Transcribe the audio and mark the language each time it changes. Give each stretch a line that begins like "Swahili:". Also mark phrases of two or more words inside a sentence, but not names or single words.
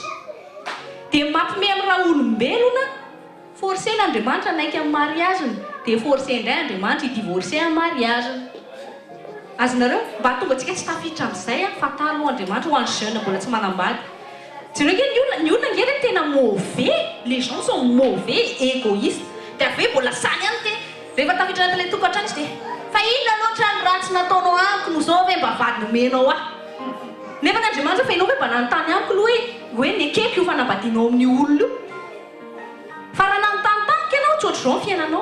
Malagasy: Dia mampime amin'ny raha olombelona, forcé l'Andriamanitra naiky amin'ny mariage-ny. Dia forcé indray Andriamanitra hidivorcé amin'ny mariage-ny. Azonareo mba tonga antsika tsy tafiditra amin'izay a, fatalo Andriamanitra ho an'ny jeune mbola tsy manambady. Jereo nge ny olona nge tena mauvais,
French: les gens sont mauvais, égoïstes.
Malagasy: Dia avy hoe mbola sany ihany te rehefa tafiditra anatin'ilay tokantrano izy dia fa inona loatra ny ratsy nataonao amiko no zao ve mba vady nomenao aho. Nefa n'Andriamanitra fa ianao hoe mba nanontany amiko aloha hoe nekeko io fanambadianao amin'ny olona io. Fa raha nanontany tamiko ianao tsy ohatr'izao ny fiainanao.